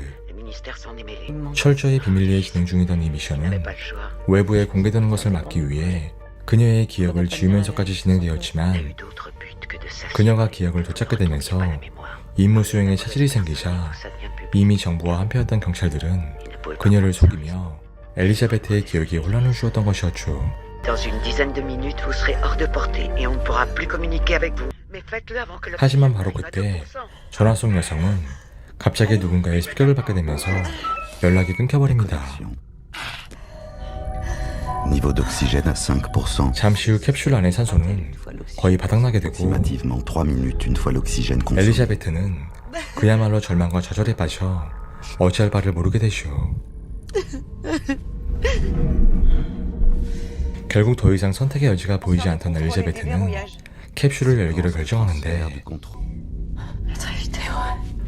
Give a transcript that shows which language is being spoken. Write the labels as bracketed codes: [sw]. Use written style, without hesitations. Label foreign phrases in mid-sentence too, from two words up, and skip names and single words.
[ko] 철저히 비밀리에 진행 중이던 이 미션은 외부에 공개되는 것을 막기 위해 그녀의 기억을 지우면서까지 진행되었지만 그녀가 기억을 되찾게 되면서 임무 수행에 차질이 생기자 이미 정부와 한패였던 경찰들은 그녀를 속이며 엘리자베트의 기억에 혼란을 주었던 것이었죠. [fr] Dans une dizaine de minutes, vous serez hors de portée et on ne pourra plus communiquer avec vous. Mais faites-le avant que le... [ko] 하지만 바로 그때 전화 속 여성은 갑자기 누군가의 습격을 받게 되면서 연락이 끊겨버립니다. [fr] Niveau d'oxygène à 5%. [ko] 잠시 후 캡슐 안의 산소는 거의 바닥나게 되고 [fr] Approximativement 3 minutes une fois l'oxygène consommé. [ko] 엘리자베트는 그야말로 절망과 좌절에 빠져 어찌할 바를 모르게 되죠. 결국 더 이상 선택의 여지가 보이지 않던 엘리자베트는 캡슐을 열기로 결정하는데 [fr] Très vite, Léo.